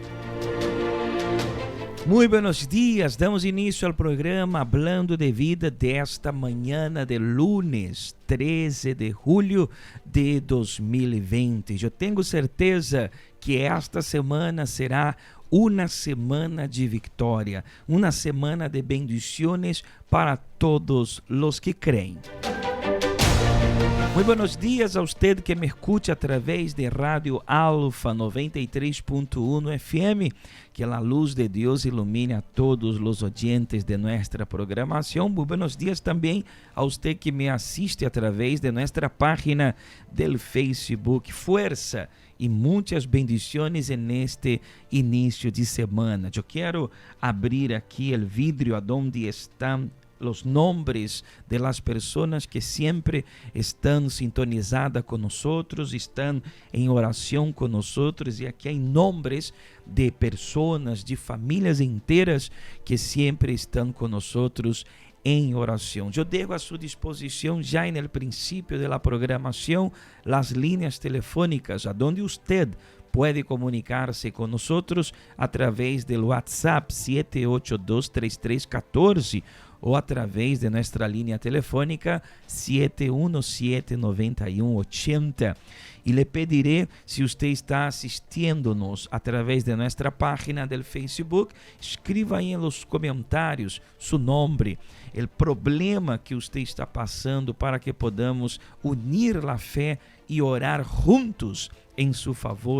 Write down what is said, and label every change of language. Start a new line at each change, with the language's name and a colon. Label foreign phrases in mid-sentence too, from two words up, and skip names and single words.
Spanish: Muy buenos días, damos inicio al programa Hablando de Vida
Portuguese: desta manhã
Spanish: de lunes 13 de julho de 2020.
Portuguese: Eu tenho certeza que esta semana será uma semana de vitória, uma semana de
Spanish: bendiciones para todos los que
Portuguese: creem.
Spanish: Muy buenos días a usted que me escucha a través de Radio Alfa 93.1 FM.
Portuguese: Que a luz de Deus ilumine a todos os oyentes de nossa programação.
Spanish: Muy buenos días também a usted que me assiste a través de
Portuguese: nossa página
Spanish: del Facebook.
Portuguese: Fuerza e muitas bendiciones neste início de semana. Eu quero abrir aqui o vidro aonde estão
Spanish: los nombres de las personas que siempre están sintonizadas con nosotros, están en oración con nosotros, y aquí hay nombres de personas, de familias enteras que siempre están con nosotros en oración. Yo dejo a su disposición ya en el principio de la programación las líneas telefónicas a donde usted puede comunicarse con nosotros a través del WhatsApp 7823314
Portuguese: ou através de nossa linha telefônica
Spanish: 717-9180.
Portuguese: E lhe pediré, se você está assistindo-nos através de nossa página do Facebook, escreva aí nos comentários seu nome, o problema que você está passando, para que podamos unir a fé e orar juntos em seu favor.